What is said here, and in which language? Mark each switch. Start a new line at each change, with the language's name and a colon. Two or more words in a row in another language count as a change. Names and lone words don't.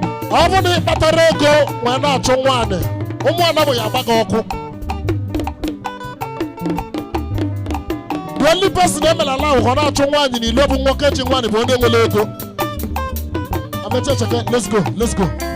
Igbo: Ọ bụrụ na ị kpatara ego wee na-achọ nwaanyị, ụmụ ada bụ ya agba gị ọkụ.
English: The only person
Igbo: e mere ala ahụ ka ọ na-achọ nwaanyị n'ilo bụ nwoke ji nwaanyị bụ onye nwere ego. Amecha echeke,
English: let's go, let's go.